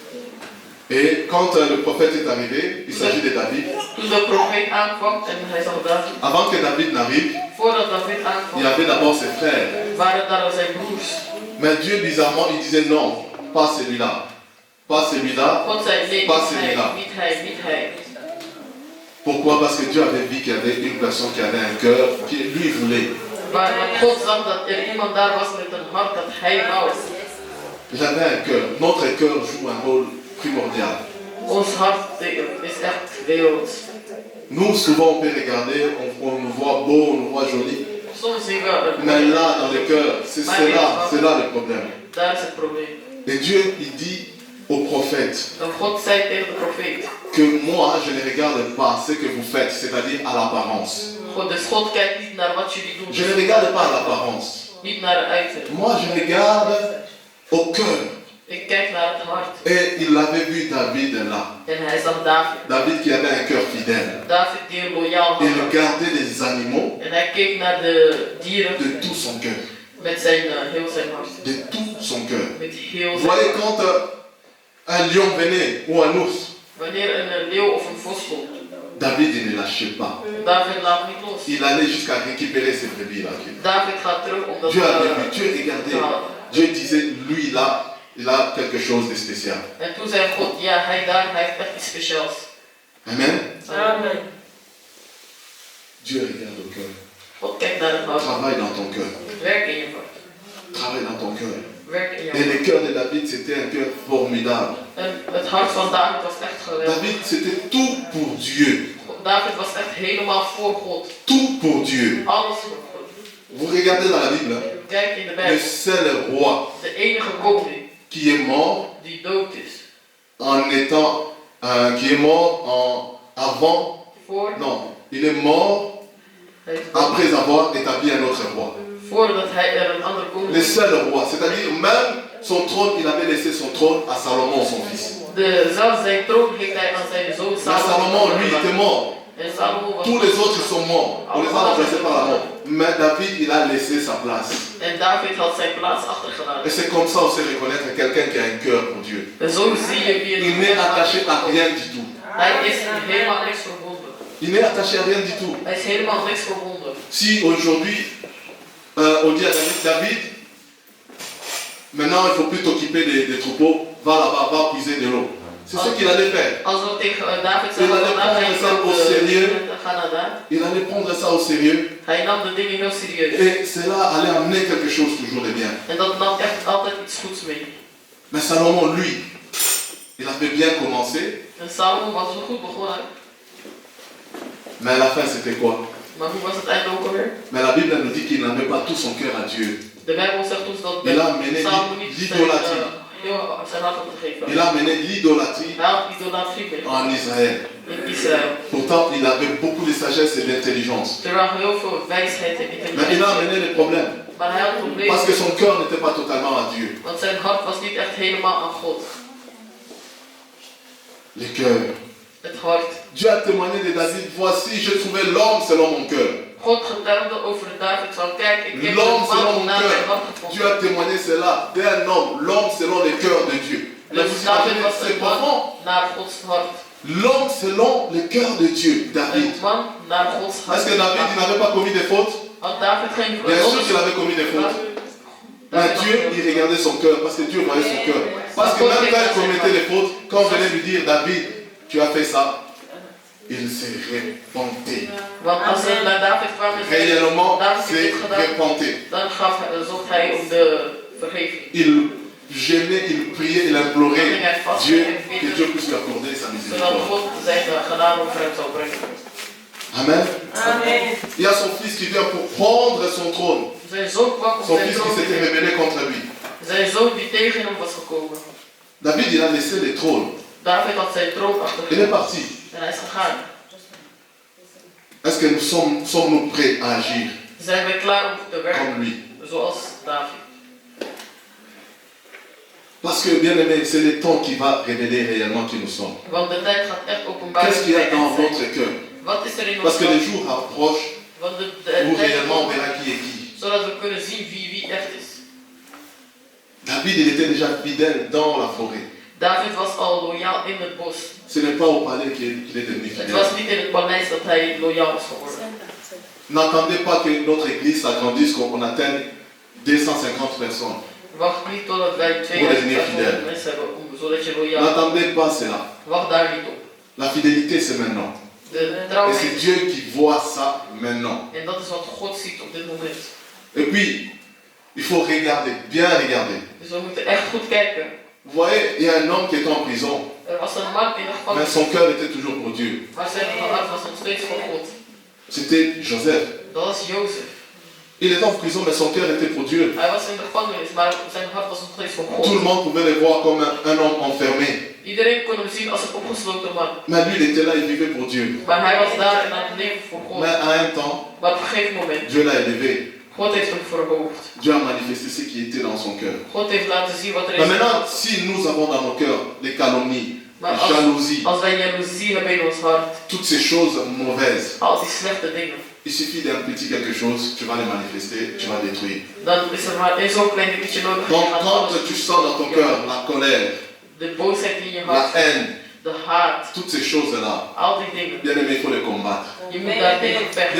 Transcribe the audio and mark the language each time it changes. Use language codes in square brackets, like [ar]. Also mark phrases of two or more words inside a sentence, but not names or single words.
[fr] Et quand le prophète est arrivé, il s'agit de David. [nl] Toen de profeet aankwam en hij zag David. [fr] Avant que David n'arrive, [nl] Voordat David [fr] il y [nl] aankwam, [fr] avait d'abord ses frères. [nl] waren daar zijn broers. [fr] Mais Dieu, bizarrement, il disait non, pas celui-là. Pas celui-là. [nl] God zei nee, [fr] Pas [nl] niet hij, [fr] celui-là. [nl] niet hij, niet hij. [fr] Pourquoi? Parce que Dieu avait vu qu'il y avait une personne qui avait un cœur, qui lui voulait. [nl] Maar God zag dat er iemand daar was met een hart dat hij wou. [fr] Il avait un cœur. Notre cœur joue un rôle primordial. [nl] Ons hart is echt werelds. [fr] Nous, souvent, on peut regarder, on nous voit beau, on nous voit joli. [nl] Soms zien we [fr] Mais là, dans le cœur, c'est là le problème. [nl] daar is het probleem. [fr] Et Dieu, il dit au prophète [nl] En God zei tegen de profeet. [fr] que moi, je ne regarde pas ce que vous faites, c'est-à-dire à l'apparence. [nl] Dus God kijkt niet naar wat jullie doen. [fr] Je ne regarde pas à l'apparence. [nl] Niet naar de uiterlijk. [fr] Moi, je regarde au cœur. [nl] Ik kijk naar het hart. [fr] Et il avait vu David là. [nl] En hij zag David. [fr] David qui avait un cœur fidèle. [nl] David die een loyaal [fr] Il [nl] had. [fr] regardait les animaux [nl] En hij keek naar de dieren [fr] de tout son cœur. [nl] met zijn, heel zijn hart. [fr] De tout son cœur. [nl] Met heel [fr] Vous [nl] zijn [fr] voyez, [nl] hart. [fr] quand un lion venait ou un ours, [nl] Wanneer een leeuw of een vos komt, [fr] David il ne lâchait pas. [nl] David laat niet los. [fr] Il allait jusqu'à récupérer ses brebis là. [nl] David gaat terug om dat [fr] Dieu avait vu, Dieu regardait. [nl] te halen. [fr] Dieu disait, lui là, il a quelque chose de spécial. [nl] En toen zei God, ja, hij heeft echt iets speciaals. [fr] Amen. [nl] Amen. [fr] Dieu regarde au cœur. [nl] God kijkt naar het hart. [fr] Travaille dans ton cœur. [nl] Werk in je hart. [fr] Travaille dans ton cœur. [nl] Werk in je [fr] Et le [nl] hart. [fr] cœur de David, c'était un cœur formidable. [nl] En het hart van David was echt geweldig. [fr] David, c'était tout pour Dieu. [nl] David was echt helemaal voor God. [fr] Tout pour Dieu. [nl] Alles voor God. [fr] Vous regardez dans la Bible, hein, [nl] Kijk in de [fr] le [nl] Bijbel. [fr] seul roi [nl] De enige koning [fr] qui est mort [nl] die dood is. [fr] qui est mort avant, [nl] Voor, [fr] non, il est mort [nl] hij is dood. [fr] après avoir établi un autre roi. [nl] Voordat hij er een andere koning [fr] Le [nl] was. [fr] seul roi, c'est-à-dire même son trône, il avait laissé son trône à Salomon, son fils. [nl] Zelfs zijn troon heeft hij aan zijn zoon [fr] Mais Salomon, lui, était mort. [nl] En Salomo was [fr] Tous les autres sont morts. On les a remplacés par la mort. Mais David, il a laissé sa place. [nl] En David had zijn plaats achtergelaten. [fr] Et c'est comme ça on sait reconnaître quelqu'un qui a un cœur pour Dieu. [nl] En zo zie je wie [fr] Il n'est attaché à rien du tout. [nl] Hij is helemaal niks verbonden. [fr] Il n'est attaché à rien du tout. [nl] Hij is helemaal niks verbonden. [fr] Si aujourd'hui, on dit à David, maintenant il ne faut plus t'occuper des troupeaux, va là-bas, va puiser de l'eau. C'est ce qu'il allait faire. [nl] Als we tegen David [fr] Il [nl] zeggen, [fr] allait [nl] vandaag ga [fr] prendre [nl] je [fr] ça au [nl] ook [fr] sérieux. [nl] ga naar daar. [fr] Il allait prendre ça au sérieux. [nl] Hij nam de dingen heel serieus. [fr] Et cela allait amener quelque chose toujours de bien. [nl] En dat nam echt altijd iets goeds mee. [fr] Mais Salomon, lui, il avait bien commencé, [nl] En Salomo was wel goed begonnen. [fr] mais à la fin c'était quoi? [nl] Maar hoe was het einde ook alweer? [fr] Mais la Bible nous dit qu'il n'avait pas tout son cœur à Dieu. [nl] De Bijbel zegt ons dat [fr] Il a amené [nl] Salomo niet [fr] l'idolatie. [nl] zijn hart had gegeven. [fr] Il a amené l'idolâtrie [nl] Hij had idolatrie mee [fr] en Israël. [nl] in Israël. [fr] Pourtant, il avait beaucoup de sagesse et d'intelligence. [nl] Terwijl hij heel veel wijsheid en [fr] Mais il a [nl] intelligentie. [fr] amené les problèmes. [nl] Maar hij had problemen. [fr] Parce que son cœur n'était pas totalement à Dieu. [nl] Want zijn hart was niet echt helemaal aan God. [fr] Le cœur. [nl] Het hart. [fr] Dieu a témoigné de David, voici, je trouvais l'homme selon mon cœur. [nl] God getuigde over David van kijk, ik heb [fr] L'homme [nl] een [fr] selon [nl] man [fr] mon [nl] naar mijn hart [fr] cœur. Dieu [nl] gevonden. [fr] a témoigné cela d'un homme, l'homme selon le cœur de Dieu. Mais [nl] Dus [fr] vous [nl] David [fr] imaginez, [nl] was [fr] c'est [nl] een [fr] profond. [nl] man naar Gods hart. [fr] L'homme selon le cœur de Dieu, David. [nl] Een man naar Gods hart. [fr] Est-ce que David il n'avait pas commis des fautes? [nl] Had David geen [fr] Bien sûr qu'il avait commis des fautes. Mais Dieu, il regardait son cœur, parce que Dieu voyait son cœur. Parce que même quand il commettait des fautes, quand on venait lui dire, David, tu as fait ça, il s'est repenté. [nl] Want als ze naar David kwamen en zeiden, [fr] Réellement, [nl] David [fr] s'est [nl] heeft dit gedaan, [fr] repenté. [nl] dan zocht hij om de vergeving. [fr] Il gênait, il priait, il implorait Dieu, que Dieu puisse lui accorder sa [nl] Zodat [fr] miséricorde. [nl] God zijn genade over hem zou brengen. [fr] Amen. [nl] Amen. [fr] Il y a son fils qui vient pour prendre son trône. [nl] Zijn zoon kwam om [fr] Son [nl] zijn [fr] fils qui [nl] troon [fr] s'était [nl] te [fr] rebellé contre lui. [nl] Zijn zoon die tegen hem was gekomen. [fr] David, il a laissé le trône. [nl] David had zijn troon [fr] Il est [nl] achtergelaten. [fr] parti. [nl] En hij is gegaan. [fr] Est-ce que sommes-nous prêts à agir [nl] Zijn wij klaar om te werken [fr] comme lui? [nl] zoals David? [fr] Parce que, bien aimé, c'est le temps qui va révéler réellement qui nous sommes. [nl] Want de tijd gaat echt openbaar. [fr] Qu'est-ce qu'il y a dans votre cœur? [nl] Wat is er in ons [fr] Parce que les [nl] hart? [fr] jours approchent [nl] Want de [fr] où [nl] tijd [fr] réellement on [nl] komt, [fr] verra qui est qui. [nl] zodat we kunnen zien wie echt is. [fr] David, il était déjà fidèle dans la forêt. [nl] David was al loyaal in het bos. [fr] Ce n'est pas au palais qu'il est devenu [nl] Het [fr] fidèle. [nl] was niet in het paleis dat hij loyaal is geworden. [fr] N'attendez pas que notre église s'agrandisse, qu'on atteigne 250 personnes. [nl] Wacht niet totdat wij Voor 2000 de nieuwe fidèle. mensen hebben, zodat je loyaal [fr] N'attendez pas cela. [nl] Wacht daar niet op. [fr] La fidélité, c'est maintenant. [nl] De [fr] Et [nl] trouw [fr] c'est [nl] is. [fr] Dieu qui voit ça maintenant. [nl] En dat is wat God ziet op dit moment. [fr] Et puis, il faut regarder, bien regarder. [nl] Dus we moeten echt goed kijken. [fr] Vous voyez, il y a un homme qui est en prison, [nl] Er was een man in de [fr] mais [nl] gevangenis, [fr] son cœur était toujours pour Dieu. [nl] maar zijn hart was nog steeds voor God. [fr] C'était Joseph. [nl] Dat was Jozef. [fr] Il était en prison, mais son cœur était pour Dieu. [nl] Hij was in de gevangenis, maar zijn hart was nog steeds voor [fr] Tout le [nl] God. [fr] monde pouvait le voir comme un homme enfermé. [nl] Iedereen kon hem zien als een opgesloten man. [fr] Mais lui, il était là, il vivait pour Dieu. [nl] Maar hij was daar en aan het leven voor God. [fr] Mais à un temps, [nl] Maar op een gegeven moment, [fr] Dieu l'a élevé. [nl] God heeft hem verhoogd. [fr] Dieu a manifesté ce qui était dans son cœur. [nl] God heeft laten zien wat er [fr] Mais [nl] is. [fr] maintenant, si nous avons dans nos cœurs les calomnies, [nl] Maar [fr] les jalousies, [nl] als wij jaloezie hebben in ons hart, [fr] toutes ces choses mauvaises, [nl] al die slechte dingen, [fr] il suffit d'un petit quelque chose, tu vas les manifester, tu vas détruire. [nl] dan is er maar één zo'n klein dingetje nodig. en [fr] Donc [nl] je gaat [fr] quand [nl] alles [fr] tu sens dans ton cœur la colère, [nl] de boosheid in je [fr] la [nl] hart, [fr] haine, [nl] de haat, [fr] toutes ces choses-là, [nl] al die dingen. [fr] bien aimé, il faut les combattre. [nl] Je moet daar tegen vechten.